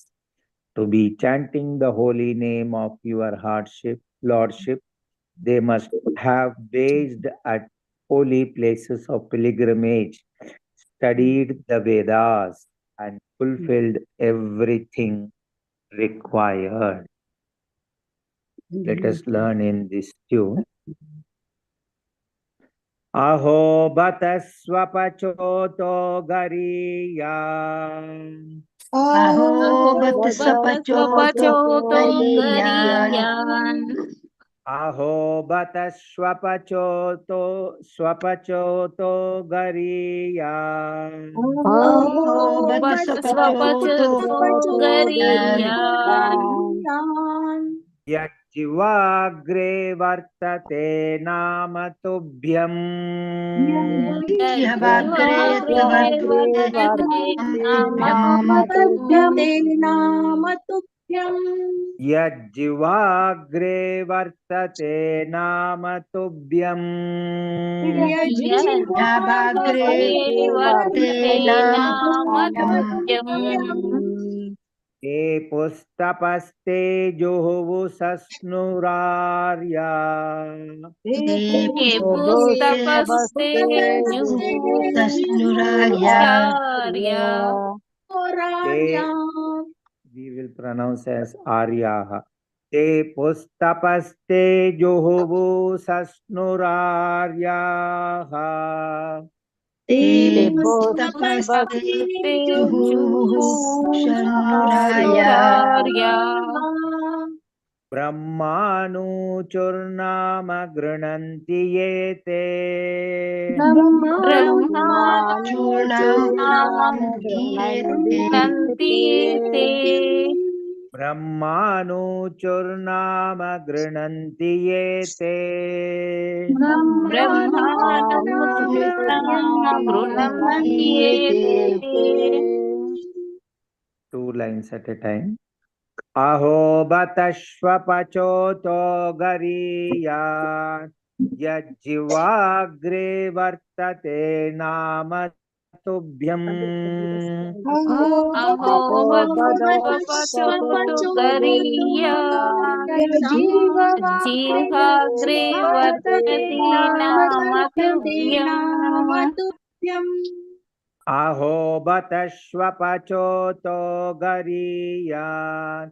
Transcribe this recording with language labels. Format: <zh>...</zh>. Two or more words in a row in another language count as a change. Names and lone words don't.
<en>To be chanting the holy name of your Lordship, they must have based at holy places of pilgrimage, studied the Vedas, and fulfilled everything required. Let us learn in this tune.</en> <sa>अहो बत श्वपचोतो गरीया. अहो बत श्वपचोतो गरीयान्. अहो बत श्वपचोतो गरीया. अहो बत श्वपचोतो गरीयान्. यज्जिह्वाग्रे वर्तते नाम तुभ्यम्. यज्जिह्वाग्रे वर्तते नाम तुभ्यम्. ते पुस्तपस्ते जुहुवु सस्नुरार्या.</sa> <en>We will pronounce as Aryaha.</en> <sa>ते पुस्तपस्ते जुहुवु सस्नुरार्याः. ते पुस्तपस्ते जुहुवु सस्नुरार्या. ब्रह्मानूचुर्नाम गृणन्ति येते. ब्रह्मानूचुर्नाम गृणन्ति येते.</sa> <en>Two lines at a time.</en> <sa>अहो बतश्वपचोतो गरीया. यज्जिह्वाग्रे वर्तते नाम तुभ्यम्. अहो बतश्वपचोतो गरीया.</sa>